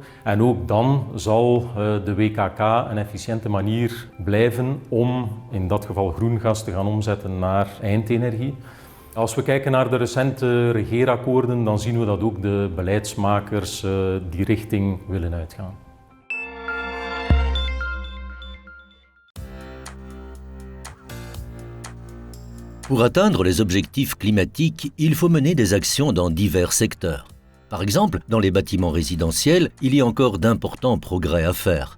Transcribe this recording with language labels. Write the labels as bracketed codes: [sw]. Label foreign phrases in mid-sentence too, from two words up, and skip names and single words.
[nl] En ook dan zal de WKK een efficiënte manier blijven om in dat geval groengas te gaan omzetten naar eindenergie. Als we kijken naar de recente regeerakkoorden, dan zien we dat ook de beleidsmakers die richting willen uitgaan. [fr] Pour atteindre les objectifs climatiques, il faut mener des actions dans divers secteurs. Par exemple, dans les bâtiments résidentiels, il y a encore d'importants progrès à faire.